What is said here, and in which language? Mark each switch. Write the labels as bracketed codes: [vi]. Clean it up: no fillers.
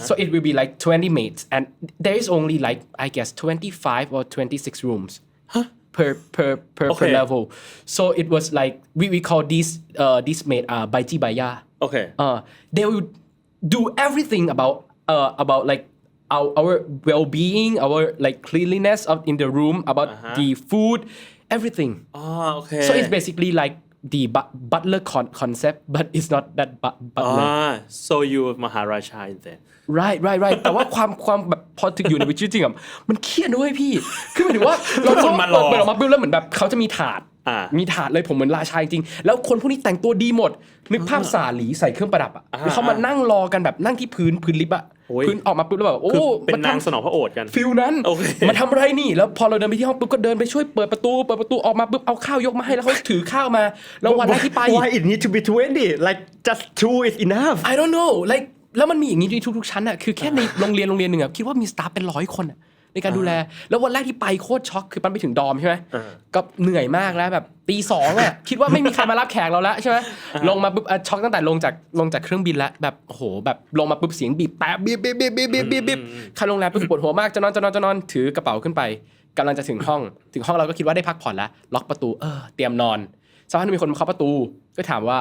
[en] so it will be like 20 maids and there is only like I guess 25 or 26 rooms per level so it was like we call this maid baiji baya they will do everything about like our well-being our like cleanliness in the room about the food everything okay so it's basically like the butler concept but it's not that butler so you Maharaja in there [th] right แต่ว่าความแบบพอถึงอยู่ในชีวิตจริงอ่ะมันเครียดด้วยพี่คือหมายถึงว่าเราคนมาเปิดออกมาปุ๊บแล้วเหมือนแบบเขาจะมีถาดเลยผมเหมือนราชาจริงแล้วคนพวกนี้แต่งตัวดีหมดนึกภาพสาหลีใส่เครื่องประดับอ่ะแล้วเขามานั่งรอกันแบบนั่งที่พื้นลิฟต์อ่ะพื้นออกมาปุ๊บแล้วแบบโอ้ เป็นนางสนองพระโอษฐ์กัน ฟิลนั้นมาทำอะไรนี่แล้วพอเราเดินไปที่ห้องปุ๊บก็เดินไปช่วยเปิดประตูออกมาปุ๊บเอาข้าวยกมาให้แล้วเขาถือข้าวมาแล้ววันแรกที่ไป [en] Why it need to be 20 like just 2 is enough I don't know like [th] แล้วมันมีอย่างนี้ในทุกๆชั้นอ่ะคือแค่ในโรงเรียนนึงอ่ะคิดว่ามีสตาฟเป็น100คนอ่ะในการดูแลแล้ววันแรกที่ไปโคตรช็อกคือปั้นไปถึงดอมใช่ไหมก็เหนื่อยมากแล้วแบบตี 2อ่ะคิดว่าไม่มีใครมารับแขกเราแล้วใช่ไหมลงมาปุ๊บช็อกตั้งแต่ลงจากเครื่องบินแล้วแบบโอ้โหแบบลงมาปุ๊บเสียงบีบแต่บีบเข้าโรงแรมปุ๊บปวดหัวมากจะนอนถือกระเป๋าขึ้นไปกำลังจะถึงห้องเราก็คิดว่าได้พักผ่อนแล้วล็อกประตูเตรียมนอนสักพักนึงมีคนมาเคาะประตูก็ถามว่า